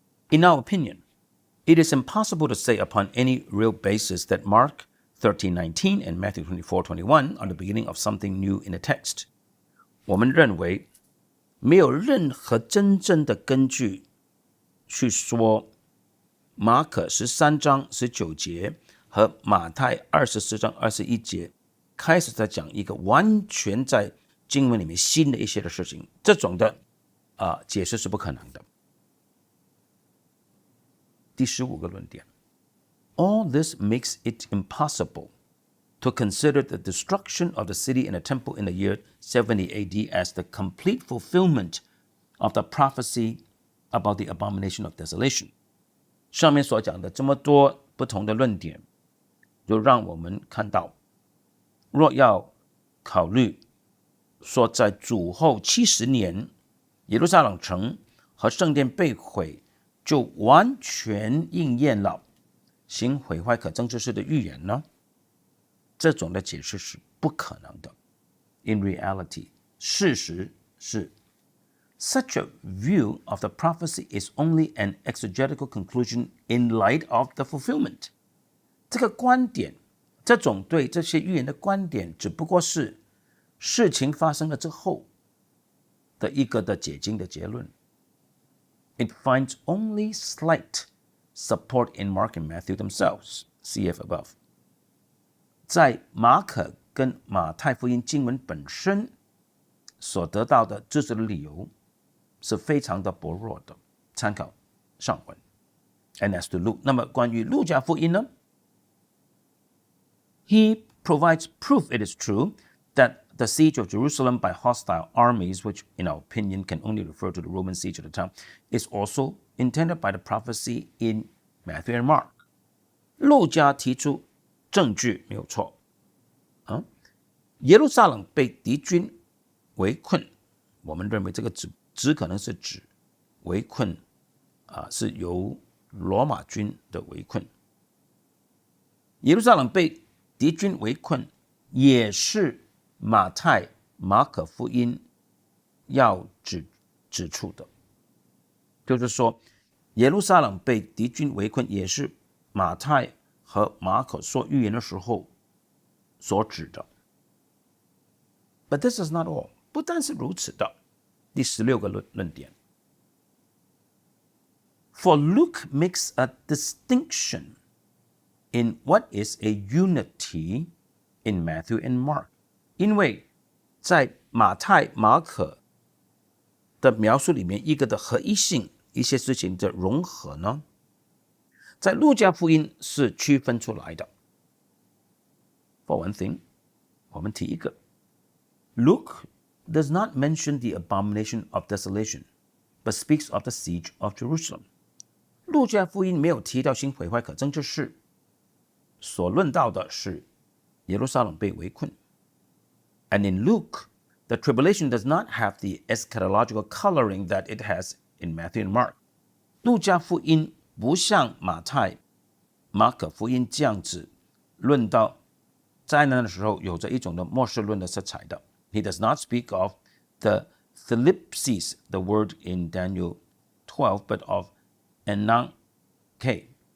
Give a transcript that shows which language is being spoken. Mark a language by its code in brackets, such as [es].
[en] In our opinion, it is impossible to say upon any real basis that Mark 13:19 and Matthew 24:21 are the beginning of something new in the text. [zh] 我们认为没有任何真正的根据去说马可13章19节和马太24章21节开始在讲一个完全在经文里面新的一些的事情，这种的解释是不可能的。第15个论点， [en] All this makes it impossible to consider the destruction of the city and the temple in the year 70 AD as the complete fulfillment of the prophecy about the abomination of desolation. [zh] 上面所讲的这么多不同的论点，就让我们看到，若要考虑说在主后70年，耶路撒冷城和圣殿被毁，就完全应验了行毁坏可憎之事的预言呢？这种的解释是不可能的。 [en] In reality, [zh] 事实是 [en] such a view of the prophecy is only an exegetical conclusion in light of the fulfillment. [zh] 这个观点，这种对这些预言的观点，只不过是事情发生了之后的一个的解经的结论。 [en] It finds only slight support in Mark and Matthew themselves, cf above. [zh] 在马可跟马太福音经文本身所得到的支持的理由是非常的薄弱的，参考上文。 [en] And as to Luke, [zh] 那么关于路加福音呢？ [en] He provides proof it is true that the siege of Jerusalem by hostile armies, which in our opinion can only refer to the Roman siege of the town, is also intended by the prophecy in Matthew and Mark. [zh] 路加提出证据没有错，耶路撒冷被敌军围困，我们认为这个只可能是指围困，是由罗马军的围困。耶路撒冷被敌军围困，也是马太、马可福音要指出的，就是说，耶路撒冷被敌军围困，也是马太和马可说预言的时候所指的。 [en] But this is not all. [zh] 不但是如此的，第16个论点。 [en] For Luke makes a distinction in what is a unity in Matthew and Mark. [zh] 因为在马太、马可的描述里面，一个的合一性，一些事情的融合呢，在路加福音是区分出来的。 [en] For one thing, [zh] 我们提一个 [en] Luke does not mention the abomination of desolation, but speaks of the siege of Jerusalem. [zh] 路加福音没有提到行毁坏可憎之事，所论到的是耶路撒冷被围困。 [en] And in Luke, the tribulation does not have the eschatological coloring that it has in Matthew and Mark. [zh] 路加福音不像马太、马可福音这样子论到灾难的时候有着一种的末世论的色彩的。 [en] He does not speak of the thlipsis, the word in Daniel 12, but of ananke.